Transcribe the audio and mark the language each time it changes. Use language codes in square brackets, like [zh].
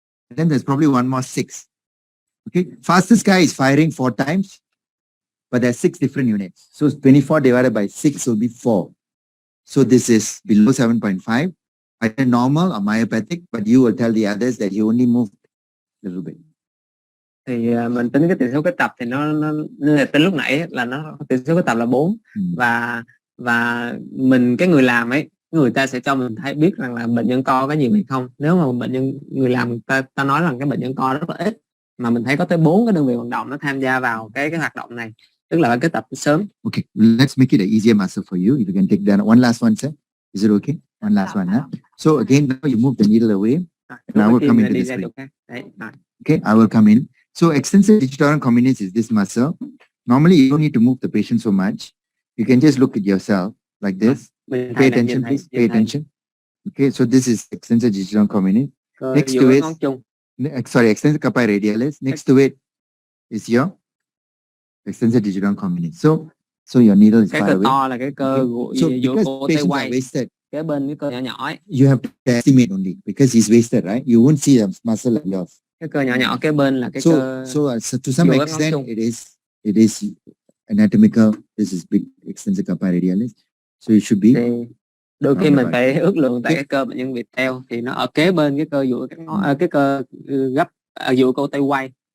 [en] And then there's probably one more 6. Okay. Fastest guy is firing 4 times, but there's 6 different units. So 24 divided by 6 will be 4. So this is below 7.5. Either normal or myopathic, but you will tell the others that you only moved a little bit. [vi] Thì mình tính cái tần số kết tập thì nó tính lúc nãy là nó tần số kết tập là 4 và mình cái người làm ấy, người ta sẽ cho mình thấy biết rằng là bệnh nhân co có nhiều hay không. Nếu mà người làm ta nói rằng cái bệnh nhân co rất là ít, mà mình thấy có tới 4 cái đơn vị vận động nó tham gia vào cái hoạt động này, tức là phải kết tập sớm. [en] Okay, let's make it an easier muscle for you. If you can take that one last one, sir. Is it okay? One last one, huh? So again, now you move the needle away, and I will come into this way. Okay, I will come in. So extensor digitorum communis is this muscle. Normally, you don't need to move the patient so much. You can just look at yourself like this. Pay attention, please. Pay attention. Okay, so this is extensor digitorum communis. Next to it, sorry, extensor carpi radialis. Next to it is your extensor digitorum communis. So your needle is far away. [vi] To là cái cơ [en] so because patients are wasted, [vi] kế bên cái cơ nhỏ nhỏ ấy. [en] You have to estimate only because he's wasted, right? You won't see a muscle like yours. [vi] Cái cơ nhỏ nhỏ kế bên là cái cơ. [en] So to some extent, it is anatomical. This is big extensor carpi radialis. So it should be. [vi] Thì đôi khi mình phải ước lượng tại cái cơ bệnh nhân Việt teo thì nó ở kế bên cái cơ duỗi cái cơ gấp ở duỗi cổ tay quay.